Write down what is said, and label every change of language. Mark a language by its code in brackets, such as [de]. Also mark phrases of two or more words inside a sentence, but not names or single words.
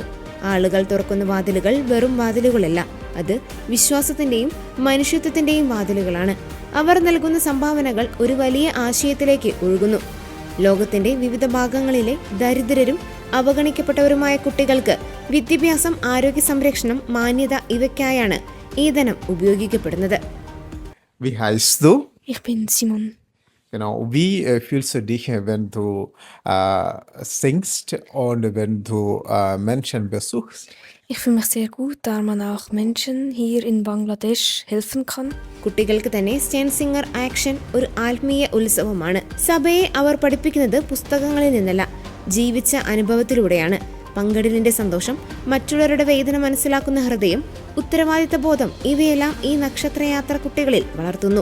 [ml] ആളുകൾ തുറക്കുന്ന വാതിലുകൾ വെറും വാതിലുകളല്ല, അത് വിശ്വാസത്തിന്റെയും മനുഷ്യത്വത്തിന്റെയും വാതിലുകളാണ്. അവർ നൽകുന്ന സംഭാവനകൾ ഒരു വലിയ ആശയത്തിലേക്ക് ഒഴുകുന്നു. ലോകത്തിന്റെ വിവിധ ഭാഗങ്ങളിലെ ദരിദ്രരും അവഗണിക്കപ്പെട്ടവരുമായ കുട്ടികൾക്ക് വിദ്യാഭ്യാസം, ആരോഗ്യ സംരക്ഷണം, മാന്യത ഇവയ്ക്കായാണ് ഈ ധനം ഉപയോഗിക്കപ്പെടുന്നത്. [de] Wie heißt du? Ich bin Simon. Genau. Wie fühlst du dich, wenn du singst und wenn du Menschen besuchst? Ich fühle mich sehr gut, da man auch Menschen hier in Bangladesch helfen kann. [ml] കുട്ടികൾക്ക് തന്നെ സ്റ്റേൺ സിംഗർ ആക്ഷൻ ഒരു ആത്മീയ ഉത്സവമാണ്. സഭയെ അവർ പഠിപ്പിക്കുന്നത് പുസ്തകങ്ങളിൽ നിന്നല്ല, ജീവിച്ച അനുഭവത്തിലൂടെയാണ്. പങ്കിടലിന്റെ സന്തോഷം, മറ്റുള്ളവരുടെ വേദന മനസ്സിലാക്കുന്ന ഹൃദയം, ഉത്തരവാദിത്ത ബോധം ഇവയെല്ലാം ഈ നക്ഷത്രയാത്ര കുട്ടികളിൽ വളർത്തുന്നു.